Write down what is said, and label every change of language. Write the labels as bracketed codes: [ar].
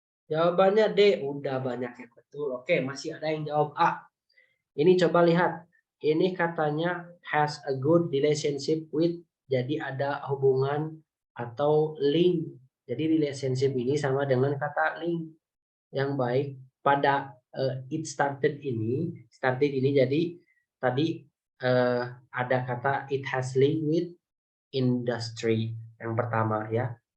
[id] Jawabannya D, udah banyak yang betul. Oke, masih ada yang jawab A. Ini coba lihat. Ini katanya [en] has a good relationship with. [id] Jadi ada hubungan atau link. Jadi relationship ini sama dengan kata link yang baik. Pada it started ini jadi tadi ada kata [en] it has link with industry [id] yang pertama ya.